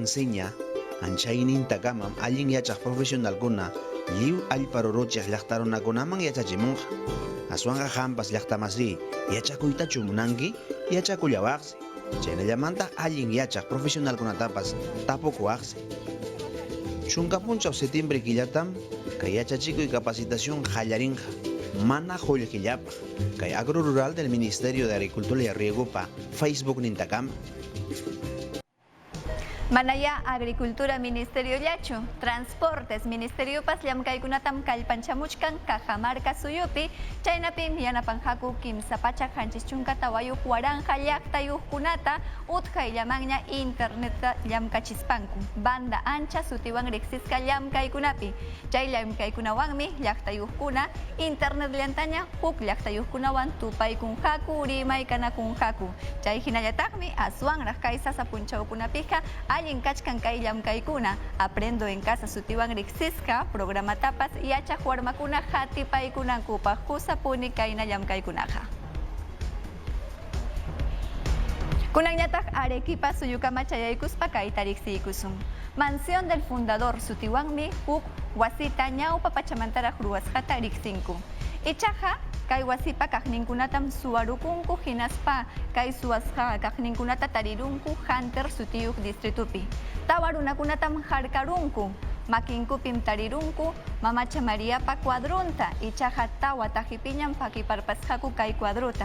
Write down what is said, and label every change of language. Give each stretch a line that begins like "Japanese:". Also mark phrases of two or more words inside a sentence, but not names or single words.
Quechua: enseña anchaynintakamam allin yachaq profesionalkuna lliw allpa ruruchiq llaqtarunakunaman yachachimunqa aswanqa hampas llaqtamasri yachakuytachu munanki yachakullawaqsi chaynallamanta allin yachaq profesionalkunatapas tapukuwaqsi chunka punchaw septiembre killatam kay yachachikuy capacitación qallarinqa mana qullqillapaq kay agrorural del Ministerio de Agricultura y Riegopa Facebook nintakama. Manaya Agricultura Ministerio Yachu, Transportes Ministerio Pas llamkaykunatam kallpanchamuchkan Cajamarca Suyupi, chaynapim yanapanjaku kimsapacha hanchischunka wayuq waranja llaqtayuqkunata utqayllamanña interneta llamkachispanku,
Spanish: banda ancha
Quechua: sutiwan riqsisqa llamkaykunapi, chay llamkaykunawanmi llaqtayuqkuna internet llantaña huk llaqtayuqkunawan tupaykunjaku rimaykanakunjaku, chay hinallataqmi aswanraq kay sasapunchawkunapiqa allin kachkan kay llamkaykuna aprendo en casa sutiwan riqsisqa programatapas yachaq warmakuna hatipaykunankupaq qusapuni kayna llamkaykunaqa. Kunanñataq Arequipa suyukama chayaykuspa kayta riqsiykusun. Mansión del Fundador sutiwanmi huk wasita ñawpa pachamantaraq ruwasqata riqsinku. Ichaqa kay wasipa kaqninkunatam suwarukunku hinaspa kay suwasqa kaqninkunata tarirunku Hunter sutiyuq distritupi. Tawa runakunatam harkarunku, makinkupim tarirunku Mamacha Mariapa cuadrunta ichaqa tawa tajipiñam pakiparpasqaku kay cuadruta.